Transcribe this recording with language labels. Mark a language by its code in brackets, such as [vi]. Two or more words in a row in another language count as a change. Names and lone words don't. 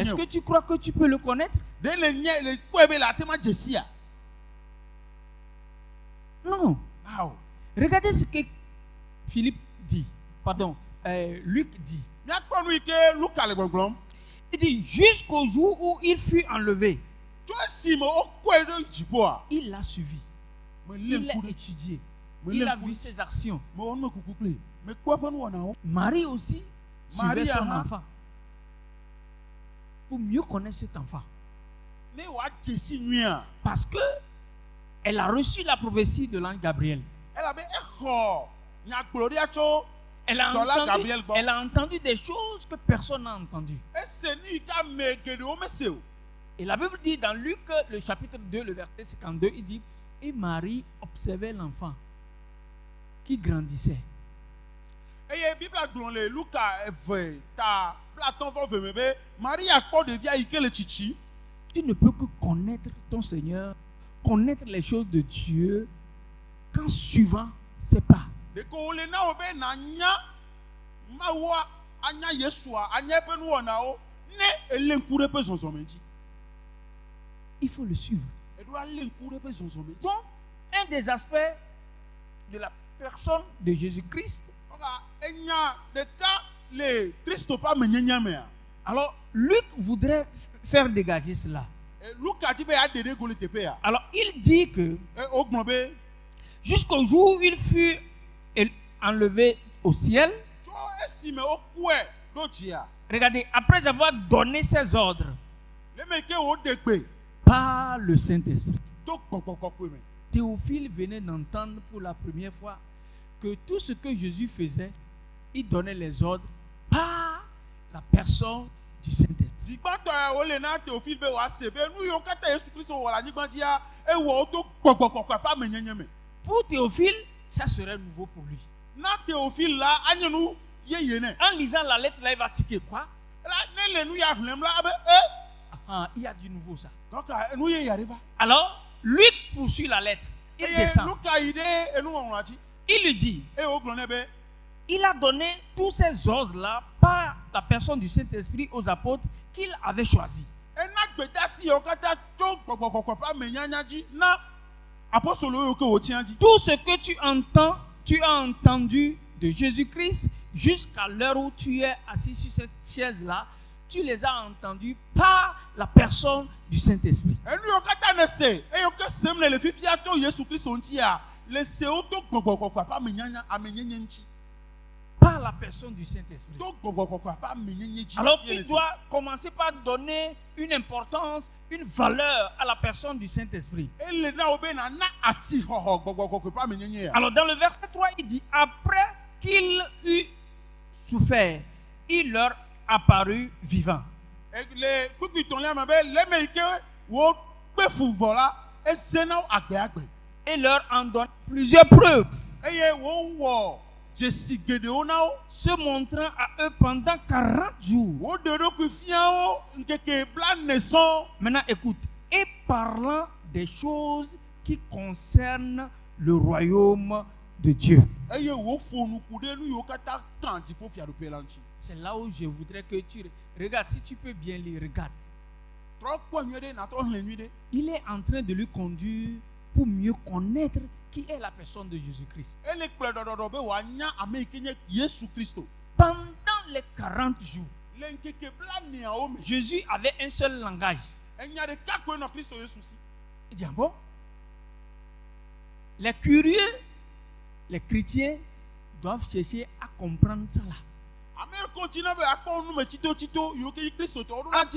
[fr] est-ce o. que tu crois que tu peux le connaître? [ee] De le nye le kpɔe be le ate ma dze sia. [fr] Non. [ee] Awo. [fr] Regardez ce que Philippe dit. Pardon, Luc dit. [ee] Míakpɔ nu yi ke Luka le gbɔgblɔm. [fr] Il dit jusqu'au jour où il fut enlevé, [ee] Tso esime wokɔe ɖe dziƒoa. [fr] il l'a suivi. [ee] Melé [fr] Il l'a [ee] ŋku ɖe [fr] étudié. [ee] Melé [fr] Il a [ee] ŋku [fr] vu [ee] ɖe- [fr] ses actions. [ee] mewɔ numekuku kpli. Mekpɔ eƒe nuwɔnawo. [fr] Marie aussi Marie, suivait son hein. enfant. Pour mieux connaître cet enfant. [ee] Ne woadze si nyuia. [fr] Parce que elle a reçu la prophétie de l'ange Gabriel. [ee] Elabe exɔ nyagblɔɖia tso [fr] Elle a, Dans la entendu, Gabriel, bon. elle a entendu des choses que personne n'a entendues. [ee] ese nu yi ke ame geɖewo mese o. [fr] Et la Bible dit dans Luc, le chapitre 2, le verset 52, il dit, et Marie observait l'enfant qui grandissait. [ee] Eye Biblia gblɔ le Luka eve ta blatɔ̃ vɔ ve me be Maria kpɔ ɖevia yi ke le tsitsi. [fr] Tu ne peux que connaître ton Seigneur, connaître les choses de Dieu, qu'en suivant ses pas. [ee] Ɖeko wòle na wo be nànya Mawua, anya Yesua, anya eƒe nuwɔnawo ne elé ŋku ɖe eƒe zɔzɔme dzi. [fr] Il faut le suivre. [ee] Eɖo alé ŋku ɖe eƒe zɔzɔme dzi. [fr] Donc, un des aspects de la personne de Jésus-Christ. [ee] Ɔka enya ɖeka le Kristo ƒe amenyenya mea. [fr] Alors, Luc voudrait faire dégager cela. [ee] Luka dzi be yaɖe ɖe go le teƒea. [fr] Alors, il dit que [ee] Wogblɔ be [fr] jusqu'au jour où il fut enlevé au ciel, [ee] tso esime wokɔe ɖo dzia. [fr] regardez, après avoir donné ses ordres [ee] Le me ke woɖe gbe [fr] par le Saint-Esprit, [ee] to gbɔgbɔ kɔkɔe me. [fr] Théophile venait d'entendre pour la première fois que tout ce que Jésus faisait, il donnait les ordres par la personne du Saint-Esprit. [ee] Zigbãtɔ ya wole na Teofil be wòase be nu yiwo katã Yesu Kristo wɔ le anyigba dzia ewɔ wo to gbɔgbɔ kɔkɔe ƒe amenyenye me. [fr] Pour Théophile, ça serait nouveau pour lui. [ee] Na Teofil la anye nu yeye nɛ. [fr] En lisant la lettre là, il va tiquer quoi? [ee] La ne le nu ya hlẽm la abe [fr] Ah, il y a du nouveau ça. [ee] donc nu yeye aɖe va. [fr] Alors, Luc poursuit la lettre. Il [ee] Eye [fr] descend. [ee] Luka yi ɖe enuŋɔŋlɔa dzi [fr] Il lui dit, [ee] eye wogblɔ nɛ be [fr] il a donné tous ces ordres-là par la personne du Saint-Esprit aux apôtres qu'il avait choisis. [ee] ena gbedasi yiwo katã tso gbɔgbɔ kɔkɔe ƒe amenyanya dzi na apostolo yiwo ke wòtia dzi. [fr] Tout ce que tu entends, tu as entendu de Jésus-Christ jusqu'à l'heure où tu es assis sur cette chaise-là, tu les as entendus par la personne du Saint-Esprit. [ee] Enu yiwo katã ne se eyiwo ke sem le fifia to Yesu Kristo ŋutia le sewo to gbɔgbɔ kɔkɔe ƒe amenyenye ŋuti. [fr] Par la personne du Saint-Esprit. [ee] To gbɔgbɔ kɔkɔe ƒe amenyenye dzi. [fr] Alors [ee] ye [fr] tu [ee] le se. [fr] dois commencer par donner une importance, une valeur à la personne du Saint-Esprit. [ee] Ele na wo be nana asixɔxɔ gbɔgbɔ kɔkɔe ƒe amenyenye ya. [fr] Alors dans le verset 3, il dit, après qu'il eut souffert, il leur apparut vivant. [ee] Le kpikpitɔlia me be le me yi ke wo kpe fu vɔ la ese na wo agbe. [fr] Et leur en donne plusieurs preuves, [ee] Eye wowɔ dzesi geɖewo na wo. [fr] se montrant à eux pendant 40 jours. [ee] Woɖe ɖokui fia wo ŋkeke blane sɔŋ. [fr] Maintenant écoute, et parlant des choses qui concernent le royaume de Dieu. [ee] Eye woƒo nuku ɖe nu yiwo katã kan dziƒofiaɖoƒe la ŋuti. [fr] C'est là où je voudrais que tu regardes, si tu peux bien lire, regarde. [ee] Trɔ kpɔ nyuie ɖe natrɔ hlẽ nyuie ɖe. [fr] Il est en train de lui conduire pour mieux connaître qui est la personne de Jésus-Christ. [ee] Ele kplɔe ɖɔɖɔɖɔ be wòanya ame yi ke nye Yesu Kristo. [fr] Pendant les 40 jours, [ee] Le ŋkeke blaneawo me. [fr] Jésus avait un seul langage. [ee] Enya ɖeka koe nɔ Kristo Yesu si. [fr] Il dit, ah bon? Les curieux, les chrétiens doivent chercher à comprendre ça là. [ee] Ame yiwo dzina be akpɔ nume tsitotsito yiwo ke yi Kristo tɔ woɖo la dzi